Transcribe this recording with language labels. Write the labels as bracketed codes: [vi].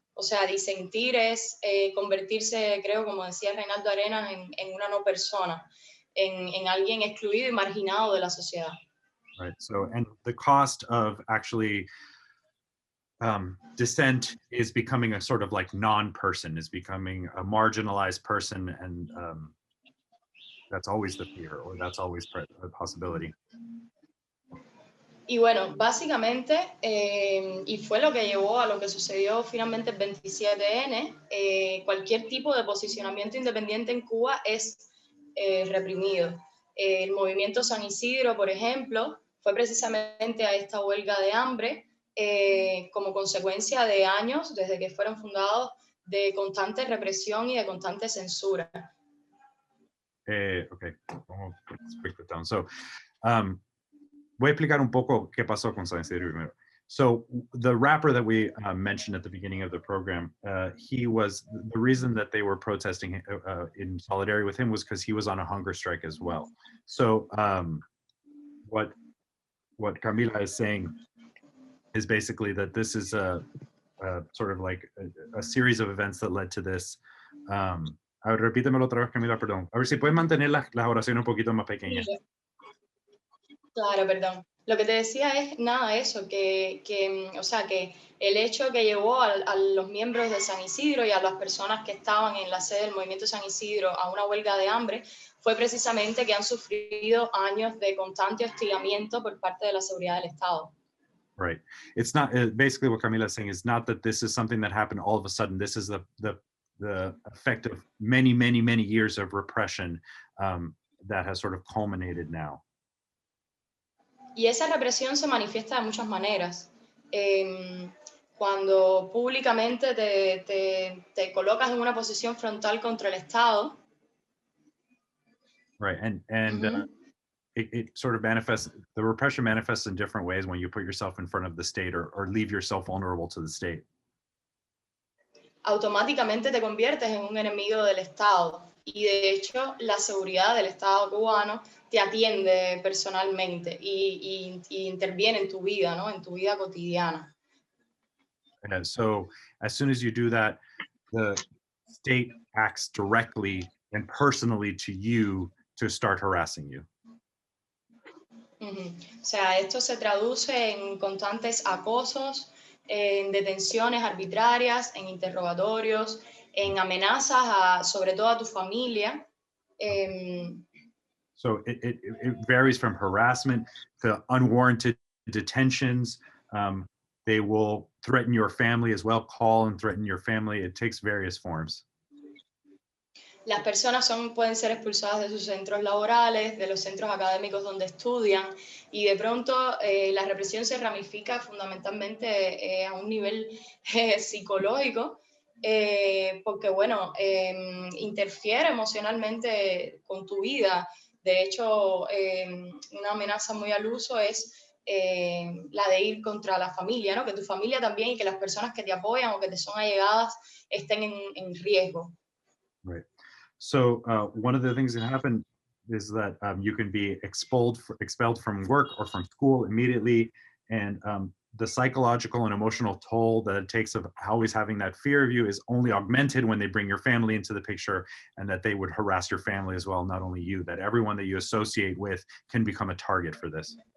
[es] O sea, disentir es convertirse, creo, como decía Reinaldo Arenas, en una no persona, en alguien excluido y marginado de la sociedad. [en] Right. So, and the cost of actually dissent is becoming a sort of like non-person, is becoming a marginalized person, and that's always the fear, or that's always a possibility. [es] Y bueno, básicamente, y fue lo que llevó a lo que sucedió finalmente el 27N, cualquier tipo de posicionamiento independiente en Cuba es reprimido. El movimiento San Isidro, por ejemplo, fue precisamente a esta huelga de hambre como consecuencia de años, desde que fueron fundados, de constante represión y de constante censura. [en] Okay, let's break it down. [es] So, voy a explicar un poco qué pasó con San Isidro primero. [en] So the rapper that we mentioned at the beginning of the program, he was, the reason that they were protesting in solidarity with him was because he was on a hunger strike as well. So what Camila is saying is basically that this is a sort of like a series of events that led to this. [es] A ver, repítemelo otra vez, Camila, perdón. A ver si puedes mantener las oraciones un poquito más pequeñas. Claro, perdón. Lo que te decía es nada eso, o sea, que el hecho que llevó a los miembros de San Isidro y a las personas que estaban en la sede del movimiento San Isidro a una huelga de hambre fue precisamente que han sufrido años de constante hostigamiento por parte de la seguridad del Estado. [en] Right. It's not basically what Camila is saying is not that this is something that happened all of a sudden. This is the effect of many, many, many years of repression that has sort of culminated now. [es] Y esa represión se manifiesta de muchas maneras. Cuando públicamente te colocas en una posición frontal contra el Estado. [en] Right, and it sort of manifests, the repression manifests in different ways when you put yourself in front of the state or leave yourself vulnerable to the state. [es] Automáticamente te conviertes en un enemigo del Estado. Y de hecho, la seguridad del Estado cubano te atiende personalmente y interviene en tu vida, ¿no? En tu vida cotidiana. [en] And so as soon as you do that, the state acts directly and personally to you to start harassing you. O sea, esto se traduce en constantes acosos, en detenciones arbitrarias, en interrogatorios, en amenazas sobre todo a tu familia. So it varies from harassment to unwarranted detentions, They will threaten your family as well, call and threaten your family. It takes various forms. [es] Las personas pueden ser expulsadas de sus centros laborales, de los centros académicos donde estudian, y de pronto la represión se ramifica fundamentalmente a un nivel psicológico, porque bueno, interfiere emocionalmente con tu vida. De hecho, una amenaza muy al uso es la de ir contra la familia, ¿no? Que tu familia también y que las personas que te apoyan o que te son allegadas estén en riesgo. [en] Right. So one of the things that happen is that you can be expelled from work or from school immediately, and the psychological and emotional toll that it takes of always having that fear of you is only augmented when they bring your family into the picture, and that they would harass your family as well, not only you, that everyone that you associate with can become a target for this.